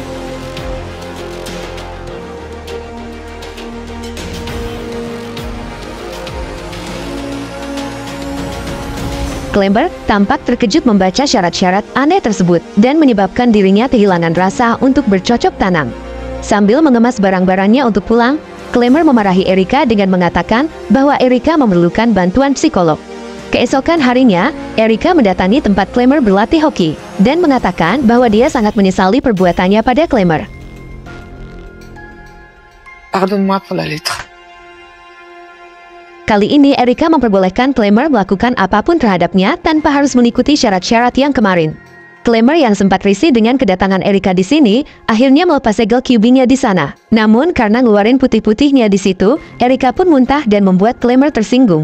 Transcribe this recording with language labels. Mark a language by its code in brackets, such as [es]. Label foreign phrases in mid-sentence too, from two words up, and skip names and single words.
[id] Clemmer tampak terkejut membaca syarat-syarat aneh tersebut dan menyebabkan dirinya kehilangan rasa untuk bercocok tanam. Sambil mengemas barang-barangnya untuk pulang, Clemmer memarahi Erika dengan mengatakan bahwa Erika memerlukan bantuan psikolog. Keesokan harinya, Erika mendatangi tempat Clemmer berlatih hoki dan mengatakan bahwa dia sangat menyesali perbuatannya pada Clemmer. [fr] Pardonne-moi pour la lettre. [id] Kali ini Erika memperbolehkan Clemmer melakukan apapun terhadapnya tanpa harus mengikuti syarat-syarat yang kemarin. Clemmer yang sempat risih dengan kedatangan Erika di sini, akhirnya melepas segel QB-nya di sana. Namun karena ngeluarin putih-putihnya di situ, Erika pun muntah dan membuat Clemmer tersinggung.